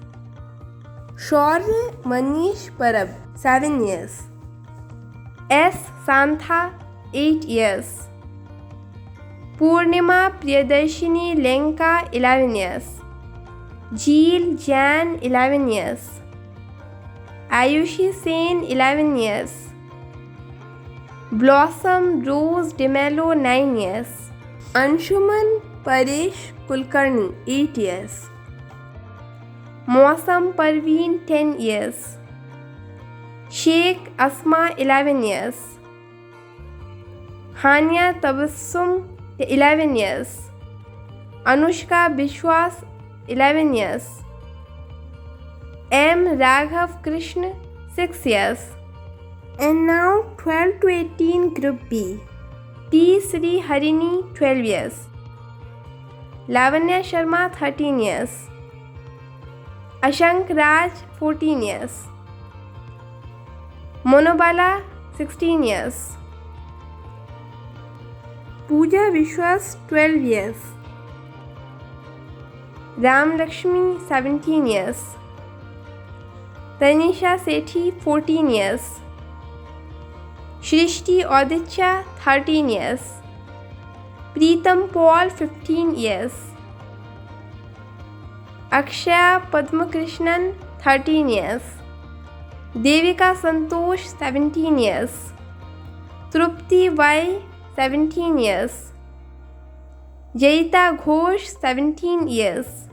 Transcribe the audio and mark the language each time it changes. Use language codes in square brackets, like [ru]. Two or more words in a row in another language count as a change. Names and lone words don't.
[en] शौर्य मनीष परब 7 years, एस सांथा 8 years, पूर्णिमा प्रियदर्शिनी लेंका 11 years, जील जैन 11 years, आयुषी सेन 11 years, ब्लॉसम रोज डिमेलो 9 years, अंशुमन परेश कुलकर्णी 8 years, मौसम परवीन 10 years, शेख अस्मा 11 years, हानिया तबस्सुम 11 years, अनुष्का विश्वास 11 years, एम राघव कृष्ण 6 years। And now 12 to 18 Group B, T Sri Harini 12 years, लावण्या शर्मा 13 years, अशंक राज 14 years, मोनोबाला 16 years, पूजा विश्वास 12 years, राम लक्ष्मी 17 years, तनिषा सेठी 14 years, सृष्टि औदित्य 13 years, प्रीतम पॉल 15 years, अक्षया पद्मकृष्णन 13 years, देविका संतोष 17 years, तृप्ति वाई 17 years, जयिता घोष 17 years,